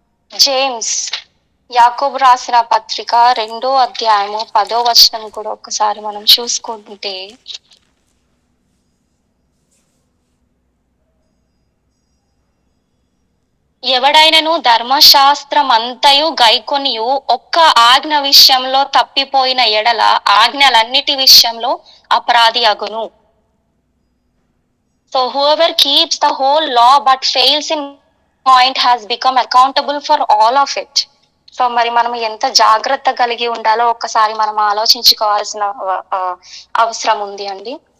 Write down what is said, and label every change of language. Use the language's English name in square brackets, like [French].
[Telugu] James యాకోబు రాసిన పత్రిక 2వ అధ్యాయము 10వ వచనం కూడా ఒకసారి మనం చూసుకుంటే, ఎవడైనను ధర్మశాస్త్రం అంతయు గైకొనియు ఒక్క ఆజ్ఞ విషయంలో తప్పిపోయిన ఎడల ఆజ్ఞలన్నిటి విషయంలో అపరాధి అగును. [English] So whoever keeps the whole law but fails in point has become accountable for all of it. [Telugu] So మరి మనం ఎంత జాగ్రత్త కలిగి ఉండాలో ఒక్కసారి మనం ఆలోచించుకోవాల్సిన అవసరం ఉంది అండి.